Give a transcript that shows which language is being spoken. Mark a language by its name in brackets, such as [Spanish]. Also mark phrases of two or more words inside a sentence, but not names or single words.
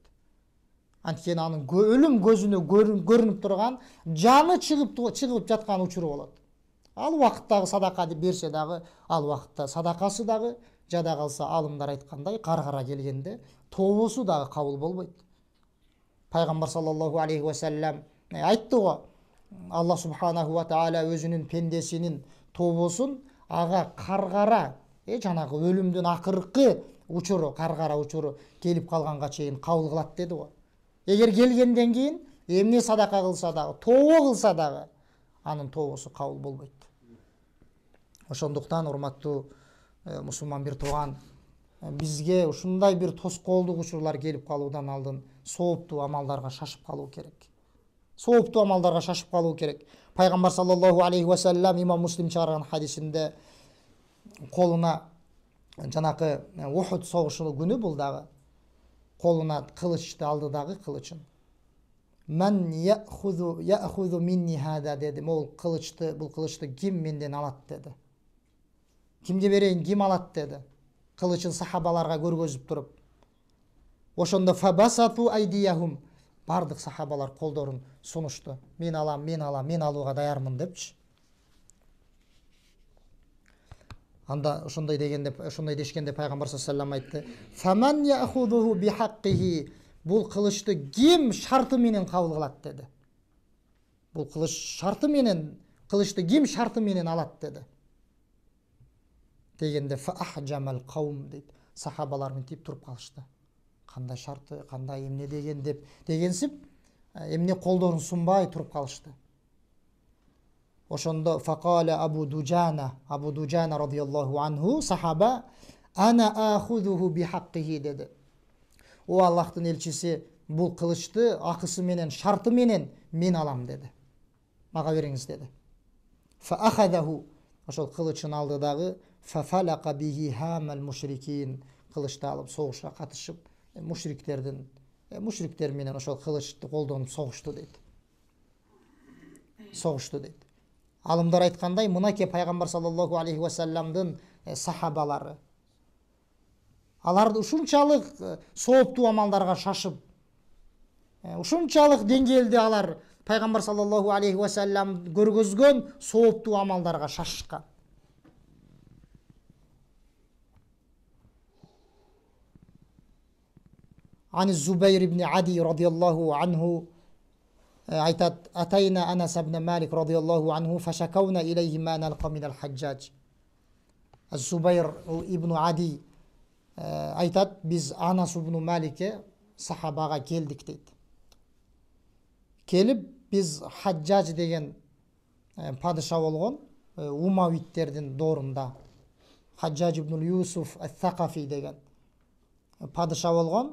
[Kyrgyz] Анткени анын өлүм көзүнө көрүнүп турган, жаны чыгып жаткан учуру болот. Ал убакыттагы садака берсе дагы, ал убакытта садакасы дагы, жада калса алымдар айткандай, каргара келгенде тобосу дагы кабыл болбойт. Пайгамбар [Arabic] صلى الله عليه وسلم [Kyrgyz] айтты го, Аллах [Arabic] سبحانه وتعالى [Kyrgyz] өзүнүн пендесинин тобосун ага каргара, жанагы өлүмдүн акыркы учуру, каргара учуру келип калганга чейин кабыл кылат деди го. Эгер келгенден кийин эмне садака кылса дагы, тобо кылса дагы, анын тобосу кабыл болбойт. Ошондуктан урматтуу мусулман бир тууган, бизге ушундай бир тоскоолдук учурлар келип калуудан алдын сооптуу амалдарга шашып калуу керек. Сооптуу амалдарга шашып калуу керек. Пайгамбар [Arabic] صلى الله عليه وسلم [Kyrgyz] имам Муслим чыгарган хадисинде колуна жанакы Ухуд согушунун күнү бул дагы колуна кылычты алды дагы кылычын. [Arabic] من يأخذ مني هذا деди. [Kyrgyz] Бул кылычты ким менден алат деди. Кимге берейин, ким алат деди. Кылычын сахабаларга көргөзүп туруп. Ошондо [Arabic] فبسطوا أيديهم. [Kyrgyz] Бардык сахабалар колдорун сунушту. Мен алам, мен алууга даярмын депчи. Анда ошондой дешкенде пайгамбар [Arabic] صلى الله عليه وسلم [Kyrgyz] айтты: [Arabic] "فمن يأخذه بحقه." [Kyrgyz] Бул кылычты ким шарты менен кабыл кылат деди. Бул кылыч шарты менен, кылычты ким шарты менен алат деди. Дегенде [Arabic] فأحجم القوم [Kyrgyz] дейт. Сахабалар мынтип туруп калышты. Кандай шарты, кандай эмне дегенсип, эмне колдорун сунбай туруп калышты. [Arabic] Ошондо فقال أبو دجانة رضي الله عنه сахаба أنا آخذه بحقه деди. [Kyrgyz] О Аллахтын элчиси, бул кылычты акысы менен, шарты менен мен алам деди. Мага бериңиз деди. Фаахадаху. Ошол кылычын алды дагы [Arabic] ففلق به هام المشركين. [Kyrgyz] Кылычты алып согушка катышып, мушриктер менен ошол кылычты колдонуп согушту дейт. Алымдар айткандай, мынаке пайгамбар [Arabic] صلى الله عليه وسلم [Kyrgyz] сахабалары. Алар ушунчалык сооптуу амалдарга шашып, ушунчалык деңгээлде алар пайгамбар [Arabic] صلى الله عليه وسلم [Kyrgyz] көргөзгөн сооптуу амалдарга шашышкан. [Arabic] عن الزبير بن عدي رضي الله عنه айтат: "أتينا أنس بن مالك رضي الله عنه فشكونا إليه ما نلقى من الحجاج." [Kyrgyz] Зубайр ибн Ади айтат: "Биз Анас ибн Маликке сахабага келдик" дейт. Келип биз Хаджаж деген падыша болгон Умавиттердин доорунда, Хаджаж ибн Юсуф ат-Сакафи деген падыша болгон.